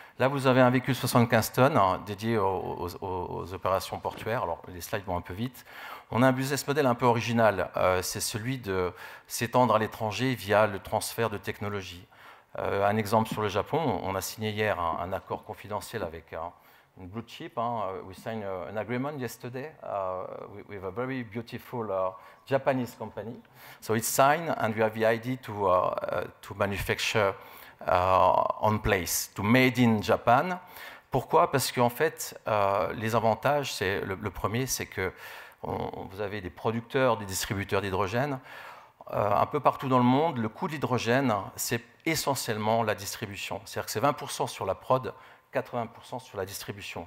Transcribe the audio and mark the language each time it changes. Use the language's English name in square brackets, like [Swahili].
[French] Là, vous avez un véhicule 75 tonnes hein, dédié aux opérations portuaires. Alors, les slides vont un peu vite. On a un business model un peu original. C'est celui de s'étendre à l'étranger via le transfert de technologie. Un exemple sur le Japon, on a signé hier un accord confidentiel avec une blue chip. [English] We signed an agreement yesterday with a very beautiful Japanese company. So it's signed, and we have the idea to manufacture on place, to made in Japan. [French] Pourquoi? Parce qu'en fait, les avantages, c'est le premier, c'est que vous avez des producteurs, des distributeurs d'hydrogène. Un peu partout dans le monde, le coût de l'hydrogène, c'est essentiellement la distribution. C'est-à-dire que c'est 20% sur la prod, 80% sur la distribution.